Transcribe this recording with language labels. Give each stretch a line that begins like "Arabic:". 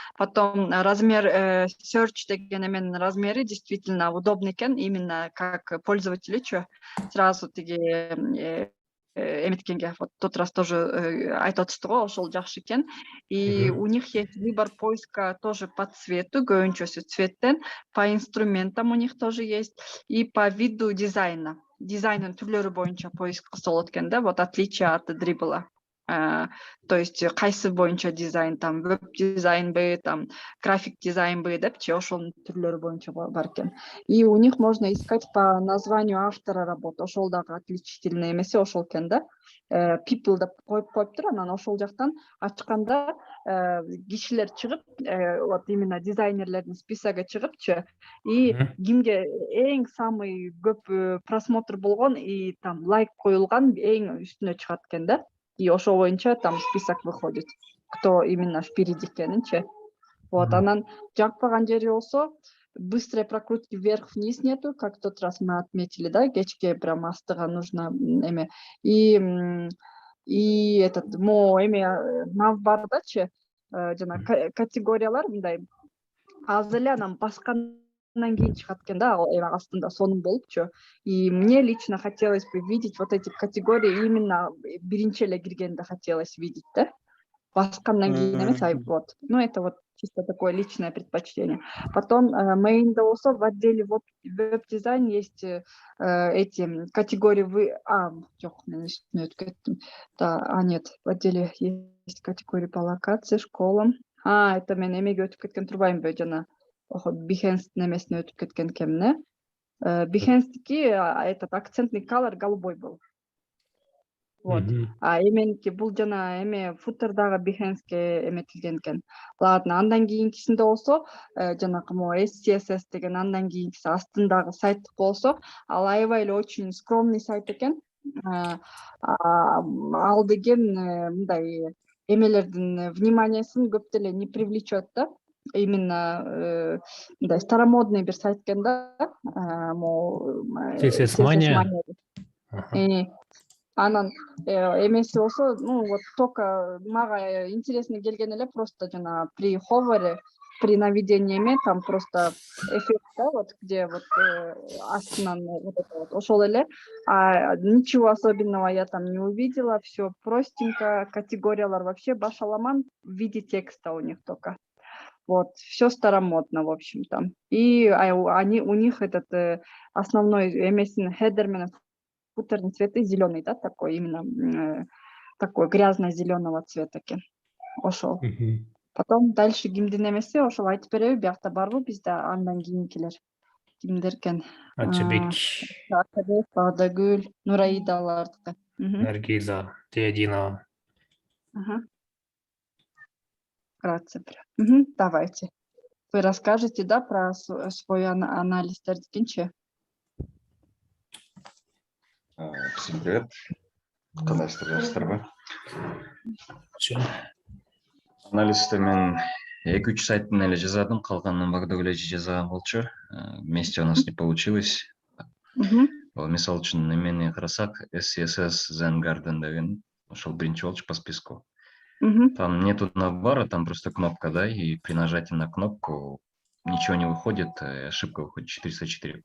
Kyrgyz: Потом размер Search деген эменин размери
Russian: действительно удобный
Kyrgyz: экен,
Russian: именно как пользователю,
Kyrgyz: чё сразу тиги эметкенге вот тот раз тоже айтып атышты го, ошол жакшы экен.
Russian: И у них есть выбор поиска тоже по цвету,
Kyrgyz: көбүнчөсү цветтен,
Russian: по инструментам у них тоже есть, и по виду дизайна.
Kyrgyz: Дизайнын түрлөрү боюнча поиск кылса экен да, вот отличие от дрибла. То есть кайсы боюнча дизайн, там веб-дизайнбы, там график дизайнбы депчи, ошонун түрлөрү боюнча бар экен.
Russian: И у них можно искать по названию автора работы.
Kyrgyz: Ошол дагы отличительный эмеси ошол экен да. People деп коюптур, анан ошол жактан ачканда кишилер чыгып, вот именно дизайнерлердин списогу чыгыпчы, и кимге эң самый көп просмотр болгон
Russian: и там лайк
Kyrgyz: коюлган эң үстүнө чыгат экен да.
Russian: И ошол боюнча там список выходит, кто именно впереди экенинчи. Вот,
Kyrgyz: анан жакпаган жери болсо,
Russian: быстрой прокрутки вверх-вниз нету, как в тот раз мы отметили, да, кечке прям астыга нужно эме.
Kyrgyz: И этот Navbar'дачы жана категориялар мындай аз эле анан баскандан кийин чыгат экен да, астында сонун болупчу.
Russian: И мне лично хотелось бы видеть вот эти категории именно
Kyrgyz: биринчи эле киргенде
Russian: хотелось видеть, да,
Kyrgyz: баскандан кийин эмес,
Russian: вот. Ну это вот чисто такое личное предпочтение. Потом мейнде болсо в отделе веб-дизайн есть эти категории
Kyrgyz: жок, мен үстүнө өтүп кеттим.
Russian: Да, нет, в отделе есть категории по локации, школам.
Kyrgyz: Это мен эмеге өтүп кеткен турбаймынбы, жана Behance-тин эмесине өтүп кеткен экенмин, Behance-тики
Russian: этот акцентный color голубой был.
Kyrgyz: Вот. Эменики бул жана эме футердагы Behance-ке эметилген экен. Ладно, андан кийинкисинде болсо, жанакы SCSS деген андан кийинкиси астындагы сайт болсо, ал аябай эле
Russian: очень скромный сайт
Kyrgyz: экен. Ал деген мындай эмелердин вниманиясын көп деле не привлечет да. Именно мындай старомодный бир сайт экен да. CSS Mania.
Russian: Анан эмеси болсо, ну вот только мага интересно келген эле просто жана при ховере, при наведении эме там просто эффект, да, вот где вот астынан вот это вот ошол эле, ничего особенного я там не увидела, все простенько,
Kyrgyz: категориялар вообще башаламан
Russian: в виде текста у них только. Вот, все старомодно, в общем-то. И у них этот основной эмесин
Kyrgyz: хедер менен футерный
Russian: цвет зеленый, да, такой именно такой грязно-зеленого цвета экен.
Kyrgyz: Ошол. Потом дальше кимдин эмеси ошол айтып береби, биякта барбы бизде андан кийинкилер? Кимдер экен? Атчыбек, Багдагүл, Нураидалардыкы. Наргиза, Теодинова.
Russian: Вкратце. Давайте. Вы расскажете, да, про свой анализ
Kyrgyz: дердикинчи?
Russian: Всем привет.
Kyrgyz: Кандайсыздар, жакшысыздарбы? Анализди мен 2-3 сайттын эле жазадым, калганын Багдагүл эже жазган болчу.
Russian: Вместе у нас не получилось.
Kyrgyz: Мисалы үчүн эмени карасак, SCSS Zen Garden деген ошол биринчи болчу по списку.
Russian: Там нету набора, там просто кнопка, да, и при нажатии на кнопку ничего не выходит,
Kyrgyz: ошибка выходит 404.